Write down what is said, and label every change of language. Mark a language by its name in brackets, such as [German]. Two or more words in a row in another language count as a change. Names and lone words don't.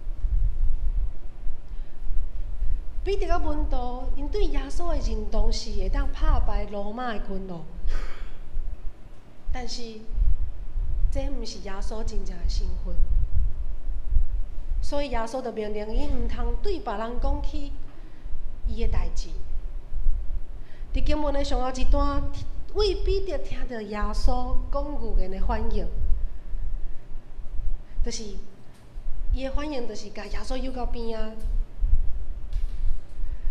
[Min Nan Chinese] 彼得甲门徒因对耶稣的认同是会当打败罗马的君王。但是，这不是耶稣真正的身份，所以耶稣就命令伊唔通对别人讲起伊的代志。伫经文的上后一段，为彼得听到耶稣讲语言的反应，就是伊的反应，就是甲耶稣摇到边啊。